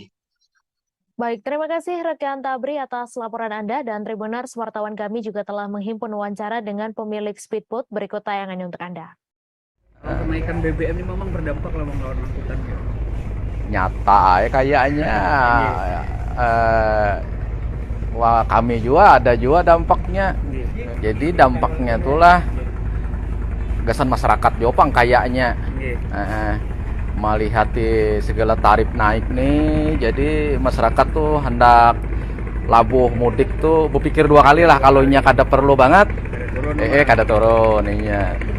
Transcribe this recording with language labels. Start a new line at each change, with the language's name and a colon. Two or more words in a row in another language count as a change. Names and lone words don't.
Indonesian: Baik, terima kasih rekan Tabri atas laporan Anda, dan Tribuners wartawan kami juga telah menghimpun wawancara dengan pemilik speedboat. Berikut tayangannya untuk Anda.
Banjar: Kenaikan BBM ini memang berdampak lah bang lawan angkutan ya?
Indonesian: Nyata ya kayaknya. Wah, kami juga ada juga dampaknya.
Banjar: Jadi dampaknya itulah gasan masyarakat Jopang kayaknya. Melihat segala tarif naik nih, jadi masyarakat tuh hendak labuh mudik tuh berpikir 2 kali lah kalau nya kada perlu banget. Kada turun iya.